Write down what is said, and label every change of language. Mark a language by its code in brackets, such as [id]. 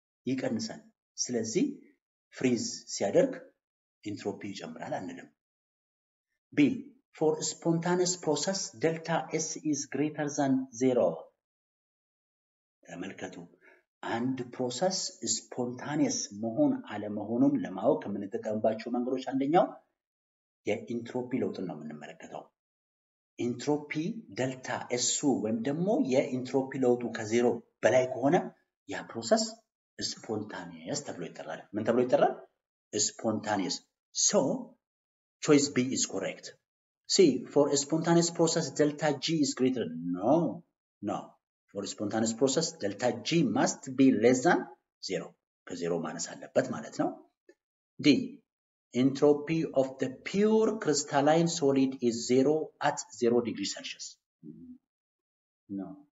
[am] ይቀንሳል። ስለዚህ ፍሪዝ ሲያደርግ ኢንትሮፒ ይጨምራል አንልም። B. [en] For spontaneous process, delta S is greater than 0. [am] ተመልከቱ። አንድ ፕሮሰስ ስፖንታኒየስ መሆን አለመሆኑን ለማወቅ የምንጠቀምባቸው መንገዶች አንደኛው የኢንትሮፒ ለውጥን ነው የምንመለከተው። ኢንትሮፒ ዴልታ ኤሱ ወይም ደግሞ የኢንትሮፒ ለውጡ ከዜሮ በላይ ከሆነ ያ ፕሮሰስ ስፖንታኒየስ ተብሎ ይጠራል። ምን ተብሎ ይጠራል? [en] ስፖንታኒየስ። So choice B is correct. C. For a spontaneous process, delta G is greater. No. For a spontaneous process, delta G must be less than 0. [am] ከዜሮ ማነስ አለበት ማለት ነው። [en] D. Entropy of the pure crystalline solid is 0 at 0 degrees Celsius. No.